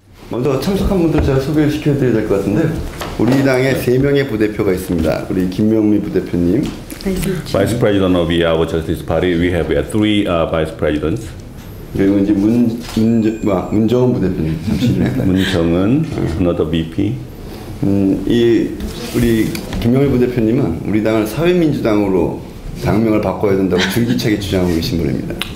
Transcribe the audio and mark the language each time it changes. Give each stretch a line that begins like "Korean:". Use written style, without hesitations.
Korean: 먼저 참석한 분들 제가 소개를 시켜드려야 될 것 같은데 우리 당에 3명의 부대표가 있습니다. 우리 김명미 부대표님,
English: Vice President of our Justice Party, we have three Vice Presidents.
Korean: 그리고 이제 문정은 부대표님, 잠시만요.
English: 문정은, another VP.
Korean: 이 우리 김명미 부대표님은 우리 당을 사회민주당으로 당명을 바꿔야 된다고 줄기차게 주장하고 계신 분입니다.